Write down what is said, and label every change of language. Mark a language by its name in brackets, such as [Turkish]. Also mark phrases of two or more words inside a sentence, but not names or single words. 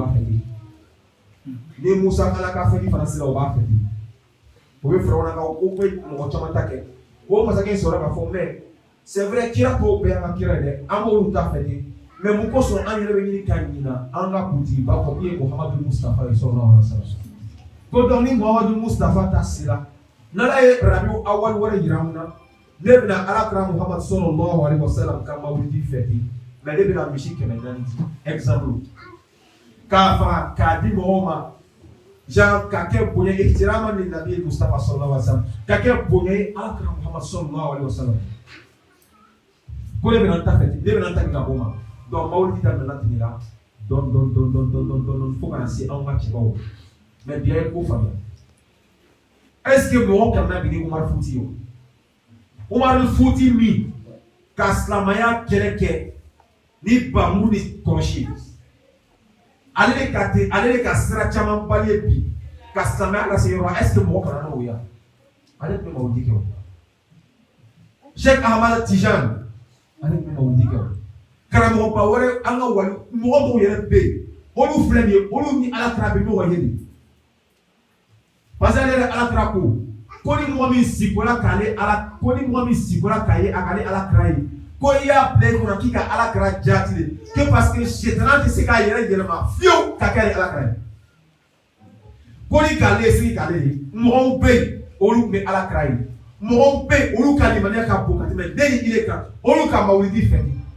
[Bambara] b'a fêter ni Musa ala ka fɛti fana sera o b'a fêter o bɛ Firawuna ka ko bɛ mɔgɔ caman ta kɛ o masakɛ in sɔrɔ k'a fɔ [French] mais c'est [Bambara] vrai kira tɔw bɛɛ y'an ka kira ye dɛ an b'olu ta fêter mais mun kosɔn an yɛrɛ bɛ ɲini ka ɲina an ka kuntigi b'a fɔ i ye Muhammadu Mustafa ye [Arabic] صلى الله عليه وسلم [Bambara] ko donc ni Muhammadu Mustafa ta sera n'ala ye Rabiul Awwal wɛrɛ yira mun na ne bɛna alakira Muhammad [Arabic] صلى الله عليه وسلم [Bambara] ka mawlidi fêter mais ne bɛna misi 400 di exemple k'a faga k'a di mɔgɔw ma genre ka kɛ bonya ihtirama ni nabi Mustafa [Arabic] صلى الله عليه وسلم [Bambara] ka kɛ bonya ye alakira Muhammad [Arabic] صلى الله عليه وسلم [Bambara] ko ne bɛna ta fêter ne bɛna ta ka bɔ ma donc mawlidi daminɛna ten de la dɔɔni fo ka na se anw ka cɛbaw mais bi a ye ko faamuya [French] est-ce que [Bambara] mɔgɔ kan na bi ni Umar Futi ye Umar Futi min ka silamaya kɛlɛ kɛ ni bamuru ni kɔlɔsi ale de ka sira caman bali ye bi ka silamaya lase yɔrɔ [French] est-ce que [Bambara] mɔgɔ kana na o ya ale tun bɛ mawlidi kɛ o Cheikh Ahmad Tijani ale tun bɛ mawlidi kɛ o karamɔgɔba wɛrɛ an ka wali mɔgɔ dɔw yɛrɛ bɛ yen olu filɛ nin ye olu ni ala kira bɛ ɲɔgɔn ye de [French] parce que [Bambara] ale yɛrɛ ala kira ko ni mɔgɔ min sigira k'ale ala ko ni mɔgɔ min sigira k'a ye a k'ale ala kira ye ko i y'a bila i kɔnɔ k'i ka ala kira jaati de que [French] parce que [Bambara] sɛtana tɛ se k'a yɛrɛ yɛlɛma fiyewu ka kɛ ala kira ye ko ni k'ale sigi k'ale ye mɔgɔw bɛ yen olu tun bɛ ala kira ye mɔgɔw bɛ yen olu ka limaniya ka bon ka tɛmɛ den ni ile kan olu ka mawlidi fêter